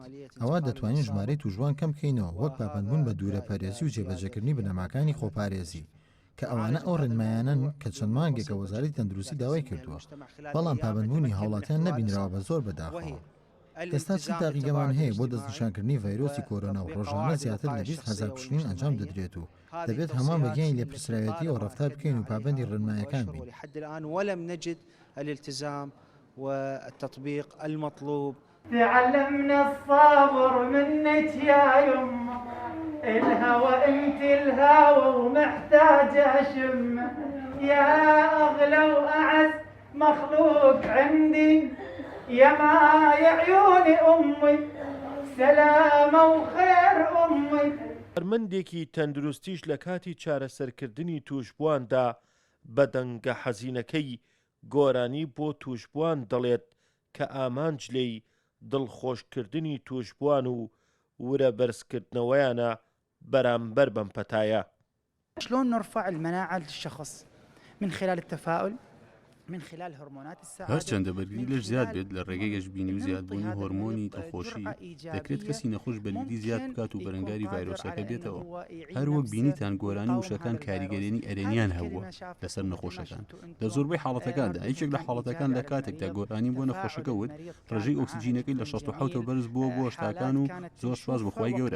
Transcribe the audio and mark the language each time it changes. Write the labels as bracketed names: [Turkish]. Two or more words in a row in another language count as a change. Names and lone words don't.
[Central Kurdish] ئەوە دەتوانین ژمارەی توشبووان کەم بکەینەوە وەک پابەندبوون بە دوورەپەرێزی و جێبەجێکردنی بنەماکانی خۆپارێزی کە ئەوانە ئەو ڕێنمایانن کە چەند مانگێکە وەزارەتی تەندروستی داوای کردووە. بەڵام پابەندبوونی هاوڵاتیان نەبینراوە بە زۆر بەداخەوە. ئێستا چ تاقیگەمان هەیە بۆ دەستنیشانکردنی ڤایرۆسی کۆرۆنا و ڕۆژانە زیاتر لە 20,000 پشکنین ئەنجام دەدرێت و دەبێت هەمان بەگیانی لێپرسراوێتی و ڕەفتار بکەین و پابەندی ڕێنمایەکان بین. [Arabic] ولم نجد الالتزام والتطبيق المطلوب. تعلمنا الصبر منك يا يمه الهوى انت الهوى ومحتاجه اشم يا اغلى واعز مخلوق عندي يا ما يا عيون امي سلامه وخير امي. [Central Kurdish] هەرمەندێکی تەندروستیش لە کاتی چارەسەرکردنی توشبوواندا بە دەنگە حەزینەکەی گۆرانی بۆ توشبووان دەڵێت کە ئامانجلەی دڵخۆشکردنی توشبووان و ورە بەرزکردنەوەیانە بەرامبەر بەم پەتایە. [Arabic] شلون نرفع المناعة للشخص من خلال التفاؤل من خلال هرمونات السعادة. [Central Kurdish] هەرچەندە بەرگری لەش زیاد بێت لە ڕێگەی گەشتبینی و زیادبوونی هۆرمۆنی دڵخۆشی دەکرێت کەسی نەخۆش بەلیدی زیاد بکات و بەرەنگاری ڤایرۆسەکە بێتەوە. هەروەک بینیتان گۆرانی وشەکان کاریگەرێنی ئەرێنیان هەبووە لەسەر نەخۆشەکان. لە زۆربەی حاڵەتەکاندا یەکێک لە حاڵەتەکان لە کاتێکدا گۆرانی بۆ نەخۆشەکە وت ڕێژەی ئۆکسیجینەکەی لە 67 بەرز بووە بۆ هەشتاکان و زۆر سواز بەخوای گەورە.